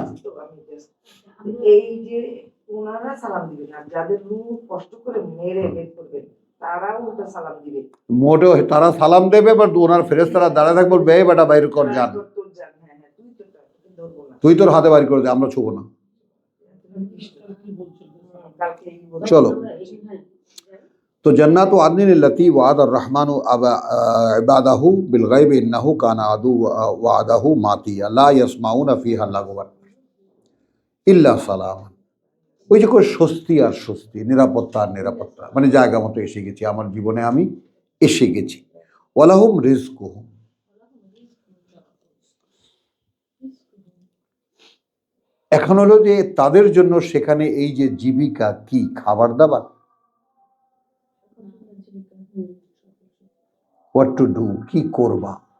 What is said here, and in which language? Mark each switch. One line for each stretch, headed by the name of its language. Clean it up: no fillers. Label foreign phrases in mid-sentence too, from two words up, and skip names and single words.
Bangla: তো আমি just এই যে ওনারা সালাম দিবেন আর যাদের রূহ কষ্ট করে মেরে বের করবেন তারাও ওটা সালাম দিবে। মোটেও তারা সালাম দেবে, বাট ওনার ফেরেশতারা দাঁড়ায় থাকবে, বে বেটা বাইর কর যান, তোর জান, হ্যাঁ হ্যাঁ তুই তো তোকে ধরবো না, তুই তোর হাতে বাইর করে দে, আমরা ছুবো না। কি বলছিল কালকে এই বলবো। চলো।
Arabic: तो جنات عدن التي وعد الرحمن عباده بالغيب إنه كان أدو وعده مأتيا لا يسمعون فيها لغوا إلا سلاما.
Bangla: ওই যে করে স্বস্তি আর স্বস্তি, নিরাপত্তা আর নিরাপত্তা, মানে জায়গা মতো এসে গেছি, আমার জীবনে আমি এসে গেছি।
Arabic: ولهم رزقهم,
Bangla: এখন হলো যে তাদের জন্য সেখানে এই যে জীবিকা কি, খাবার দাবার,
English: what to do,
Bangla: কি করবা।